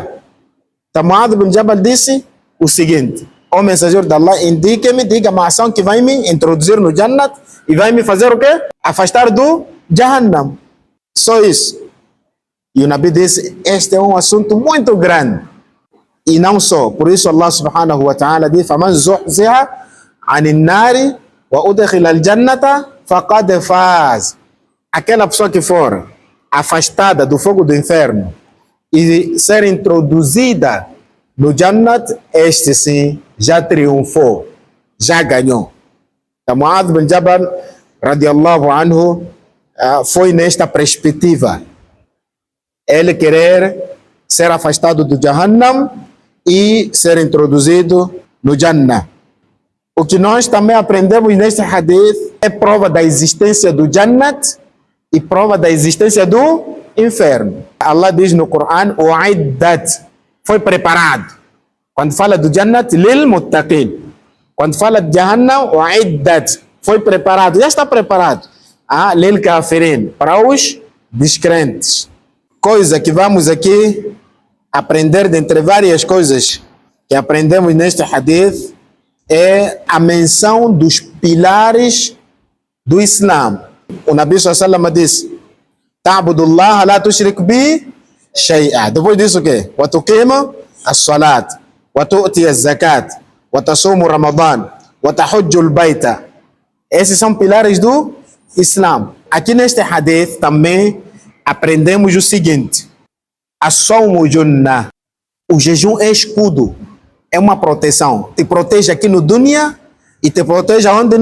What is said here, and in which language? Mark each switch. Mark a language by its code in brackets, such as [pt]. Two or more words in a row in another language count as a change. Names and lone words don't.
[pt] Então, Mu'adh bin Jabal disse o seguinte: ó mensageiro de Allah, indique-me, diga uma ação que vai me introduzir no Jannat e vai me fazer o quê? Afastar do Jahannam. Só isso. E o Nabi disse, este é um assunto muito grande. E não só. Por isso Allah [ar] سبحانه وتعالى [pt] diz, [ar] فَمَنْ زُحْزِحَ عَنِ النَّارِ وَأُدْخِلَ الْجَنَّةَ فَقَدْ فَازَ. [pt] Aquela pessoa que for afastada do fogo do inferno e ser introduzida no Jannat, este sim já triunfou, já ganhou. Então, Mu'adh bin Jabal [ar] رضي الله عنه [pt] foi nesta perspectiva. Ele querer ser afastado do Jahannam e ser introduzido no Jannah. O que nós também aprendemos neste hadith é prova da existência do Jannat e prova da existência do inferno. Allah diz no Coran, u'iddat, foi preparado. Quando fala do Jannat, [ar] للمتقين. [pt] Quando fala de Jahannam, u'iddat, foi preparado, já está preparado. [ar] للكافرين, [pt] para os descrentes. Coisa que vamos aqui aprender, dentre várias coisas que aprendemos neste hadith, é a menção dos pilares do Islã. O Nabi [ar] صلى الله عليه وسلم [pt] disse, [ar] تعبد الله لا تشرك به شيئا. [pt] Depois disso o quê? [ar] وتقيم الصلاة، وتؤتي الزكاة، وتصوم رمضان، وتحج البيت. [pt] Esses são pilares do Islã. Aqui neste hadith também aprendemos o seguinte: [ar] الصوم جنة. [pt] O jejum é escudo, é uma proteção. Te protege aqui no dunya e te protege onde?